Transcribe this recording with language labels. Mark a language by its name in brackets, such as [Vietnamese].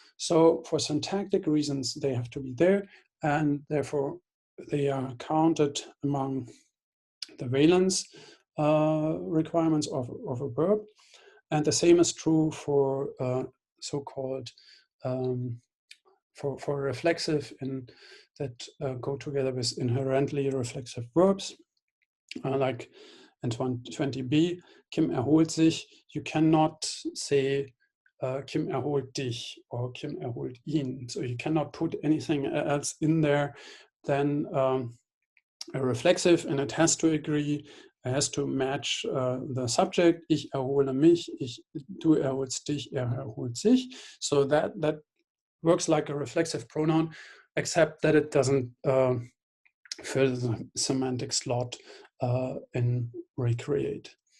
[English] So for syntactic reasons, they have to be there, and therefore they are counted among the valence requirements of a verb. And the same is true for so-called for reflexive that go together with inherently reflexive verbs, like in 20b, [German] Kim erholt sich. [English] You cannot say [German] Kim erholt dich [English] or [German] Kim erholt ihn. [English] So you cannot put anything else in there than a reflexive, and it has to agree. It has to match the subject. [German] Ich erhole mich. Du erholst dich. Erholt sich. [English] So that works like a reflexive pronoun, except that it doesn't fill the semantic slot in recreate.